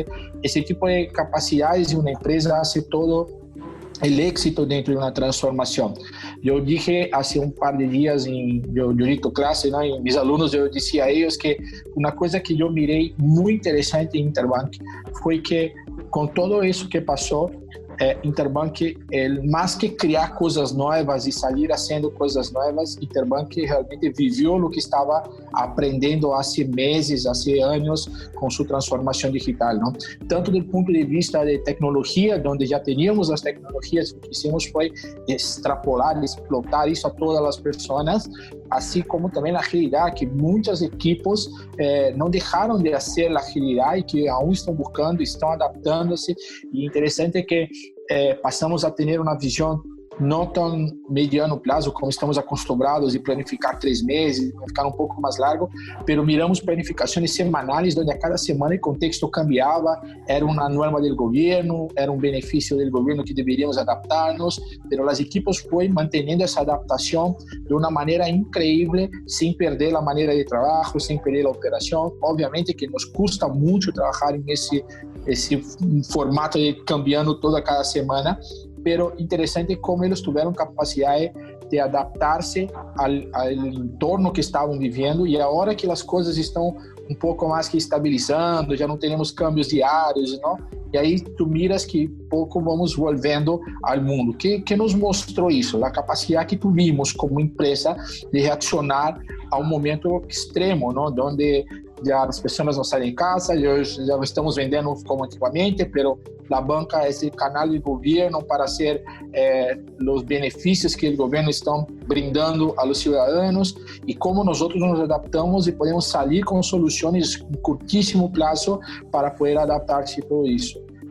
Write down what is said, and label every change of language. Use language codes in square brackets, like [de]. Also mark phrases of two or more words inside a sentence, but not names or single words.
[es] Ese tipo de capacidades en una empresa hace todo el éxito dentro de una transformación. Yo dije hace un par de días, yo dicto clase, ¿no? Y mis alumnos, yo decía a ellos que una cosa que yo miré muy interesante en Interbank fue que con todo eso que pasó, Interbank, más que [pt] criar coisas novas e sair [es] haciendo [pt] coisas novas, Interbank realmente viveu o que estava aprendendo há meses, há anos, com sua transformação digital, não? Tanto do ponto de vista de tecnologia, onde já teníamos as tecnologias, o que hicimos foi extrapolar, explotar isso a todas as pessoas, assim como também a agilidade, que muitos equipos não deixaram de fazer a agilidade, que aún estão buscando, estão adaptando-se, e interessante é que passamos a ter uma visão não tão mediano prazo como estamos acostumados de planificar 3 meses, ficar um pouco mais largo, [es] pero miramos [pt] planificações semanais, onde a cada semana o contexto cambiava, era uma norma do governo, era um benefício do governo que deveríamos adaptar-nos, pero as equipes foi mantendo essa adaptação de uma maneira incrível, sem perder a maneira de trabalho, sem perder a operação. Obviamente que nos custa muito trabalhar em esse formato de cambiando toda cada semana, pero interessante como eles tiveram capacidade de adaptar-se ao entorno que estavam vivendo, e agora que as coisas estão um pouco mais que estabilizando, já não temos câmbios diários, não? E aí tu miras que pouco vamos volvendo ao mundo. Que nos mostrou isso? A capacidade que tuvimos como empresa de reaccionar a um momento extremo, não? Onde já as pessoas não saem de casa, já não estamos vendendo como antigamente, pero a banca é esse canal de governo para ser os benefícios que o governo está brindando aos cidadãos, e como nós nos adaptamos e podemos sair com soluções em curtíssimo prazo para poder adaptar-se a tudo isso.